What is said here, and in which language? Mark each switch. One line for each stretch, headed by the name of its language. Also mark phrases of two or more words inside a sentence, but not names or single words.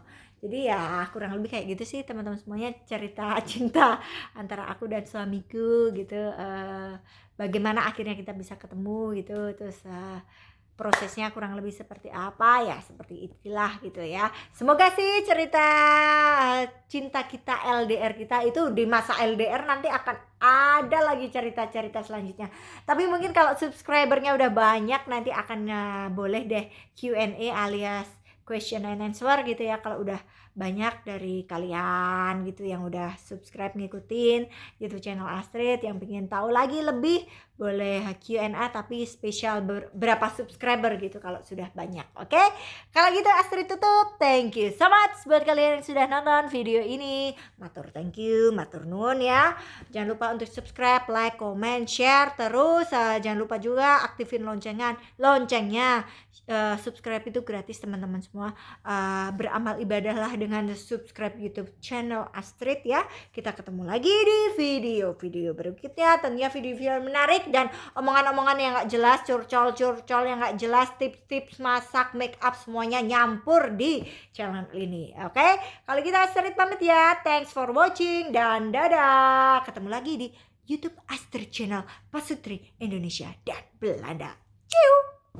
Indonesian: Jadi ya kurang lebih kayak gitu sih teman-teman semuanya, cerita cinta antara aku dan suamiku gitu, bagaimana akhirnya kita bisa ketemu gitu, terus prosesnya kurang lebih seperti apa, ya seperti itulah gitu ya. Semoga sih cerita cinta kita, LDR kita itu di masa LDR nanti akan ada lagi cerita-cerita selanjutnya. Tapi mungkin kalau subscribernya udah banyak nanti akan boleh deh Q&A alias
English: question and answer
Indonesian: gitu ya, kalau udah banyak dari kalian gitu yang udah subscribe ngikutin YouTube channel Astrid, yang pengen tahu lagi lebih boleh Q&A tapi spesial berapa subscriber gitu kalau sudah banyak. Oke? Kalau gitu Astrid tutup.
English: Thank you so much
Indonesian: buat kalian yang sudah nonton video ini.
English: Matur thank you,
Javanese: matur nuwun
Indonesian: ya. Jangan lupa untuk subscribe, like, comment, share, terus jangan lupa juga aktifin loncengnya. Subscribe itu gratis teman-teman semua. Beramal ibadahlah dengan subscribe YouTube channel Astrid ya. Kita ketemu lagi di video-video berikutnya, tentunya video-video menarik dan omongan-omongan yang gak jelas, curcol yang gak jelas, tips-tips masak,
English: make up,
Indonesian: semuanya nyampur di channel ini. Oke? Kalau kita Astrid pamit ya.
English: Thanks for watching
Indonesian: dan dadah. Ketemu lagi di YouTube Astrid Channel Pasutri Indonesia dan Belanda. Ciao.